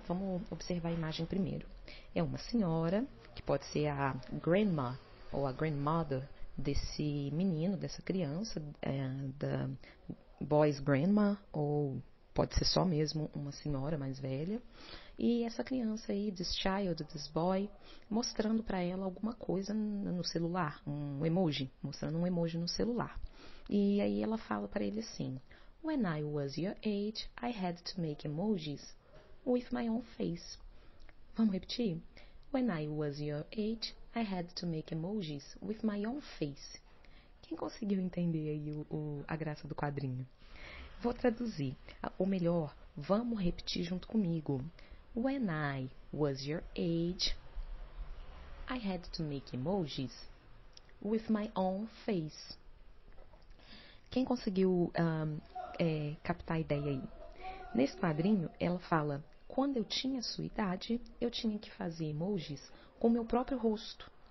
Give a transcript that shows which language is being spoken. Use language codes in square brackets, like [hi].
[pt] Vamos observar a imagem primeiro. É uma senhora, que pode ser a grandma ou a grandmother desse menino, dessa criança, da boy's grandma, ou pode ser só mesmo uma senhora mais velha. E essa criança aí, this child, this boy, mostrando para ela alguma coisa no celular, um emoji, mostrando um emoji no celular. E aí ela fala para ele assim: [en] When I was your age, I had to make emojis with my own face. [pt] Vamos repetir? [en] When I was your age, I had to make emojis with my own face. [pt] Quem conseguiu entender aí a graça do quadrinho? Vou traduzir. Ou melhor, vamos repetir junto comigo. [en] When I was your age, I had to make emojis with my own face. [pt] Quem conseguiu captar a ideia aí? Nesse quadrinho, ela fala: quando eu tinha sua idade, eu tinha que fazer emojis com o meu próprio rosto.